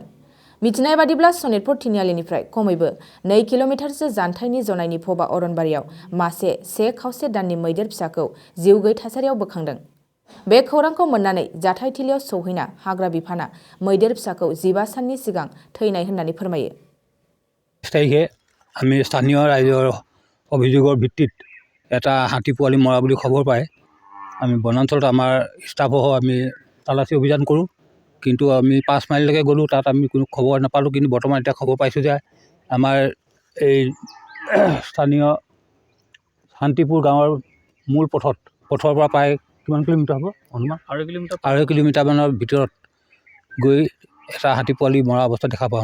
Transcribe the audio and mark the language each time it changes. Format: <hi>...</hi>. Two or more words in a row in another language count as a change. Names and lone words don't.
<brx>मिथिनाय बादिब्ला सनितपुर तिनिआलिनिफ्राय खमैबो 2 किल'मिटारसो जानथायनि जनाइनि फबा अरनबारियाव मासे 1 खावसे दाननि मैदेर फिसाखौ जिउ गैयै थासारियाव बोखांदों। बे खौरांखौ मोननानै जाथायथिलियाव सौहैना हाग्रा बिफाना मैदेर फिसाखौ 15 साननि सिगां थैनाय होननानै फोरमायो।</brx> <as>আমি স্থানীয় ৰাইজৰ অভিযোগৰ ভিত্তিত এটা হাতী পোৱালি মৰা বুলি খবৰ পায় আমি বনাঞ্চলত আমাৰ ষ্টাফসহ আমি তালাচী অভিযান কৰোঁ। কিন্তু আমি 5 মাইললৈকে গ'লোঁ, তাত আমি কোনো খবৰ নাপালোঁ। কিন্তু বৰ্তমান এতিয়া খবৰ পাইছোঁ যে আমাৰ এই স্থানীয় শান্তিপুৰ গাঁৱৰ মূল পথৰ পৰা প্ৰায় কিমান কিলোমিটাৰ হ'ব অনুমান 2.5 কিলোমিটাৰমানৰ ভিতৰত গৈ এটা হাতী পোৱালি মৰা অৱস্থা দেখা পাওঁ।</as>